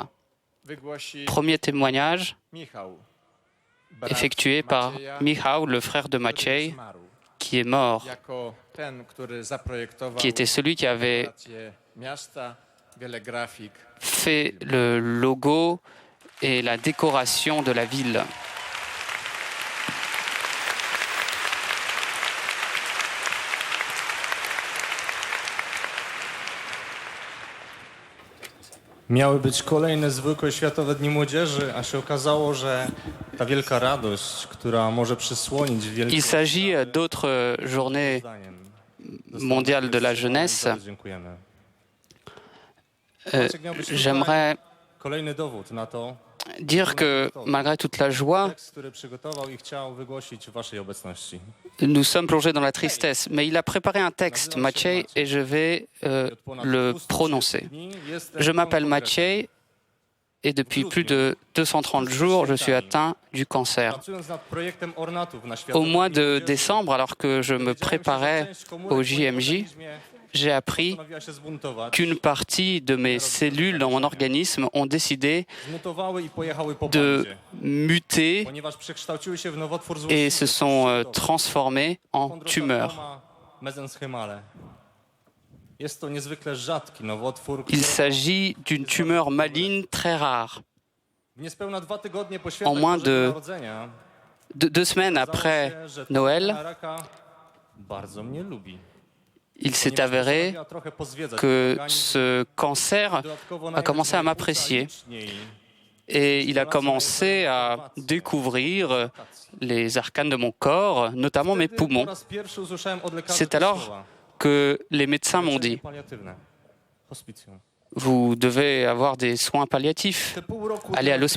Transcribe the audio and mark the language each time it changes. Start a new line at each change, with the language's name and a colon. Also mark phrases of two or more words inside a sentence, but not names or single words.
French: Premier témoignage effectué par Michał, le frère de Maciej, qui est mort, qui était celui qui avait fait le logo et la décoration de la ville.
Polish: Miały być kolejne zwykłe Światowe Dni Młodzieży, a się okazało, że ta wielka radość, która może przysłonić wielkie...
French: Il s'agit d'autres journées mondiales de la jeunesse. J'aimerais
Polish: Kolejny dowód na to,
French: dire que malgré toute la joie,
Polish: tekst, który przygotował i chciał wygłosić w waszej obecności.
French: nous sommes plongés dans la tristesse. Mais il a préparé un texte, Maciej, et je vais le prononcer. Je m'appelle Maciej et depuis plus de 230 jours, je suis atteint du cancer.
Polish: Pracując nad projektem ornatów na
French: Au
Polish: Światowym
French: mois
Polish: Dniu
French: de
Polish: Młodzieży,
French: décembre, alors que je me préparais au JMJ, j'ai appris
Polish: postanowiła się zbuntować.
French: qu'une partie de mes cellules dans mon organisme ont décidé
Polish: Zmutowały i pojechały po
French: de
Polish: bandzie,
French: muter
Polish: ponieważ przekształciły się w nowotwór
French: et
Polish: złośliwy,
French: se sont transformées en tumeurs.
Polish: chondrosarkoma mesenchymale. Jest to niezwykle rzadki nowotwór,
French: Il
Polish: który
French: s'agit d'une tumeur maligne très rare.
Polish: w niespełna 2 tygodnie po
French: En
Polish: świętach
French: moins
Polish: Bożego
French: de
Polish: Narodzenia
French: 2 semaines
Polish: okazało
French: après
Polish: się, że
French: Noël,
Polish: ta raka bardzo mnie lubi.
French: il s'est
Polish: Ponieważ
French: avéré
Polish: postanowiła trochę pozwiedzać
French: que
Polish: organizm,
French: ce cancer
Polish: dodatkowo
French: a commencé à
Polish: najpierw moje płuca
French: m'apprécier.
Polish: liczniej
French: et il a commencé à découvrir les arcanes de mon corps, notamment mes poumons. C'est alors que les médecins m'ont dit « Vous devez avoir des soins palliatifs, aller à l'hospice.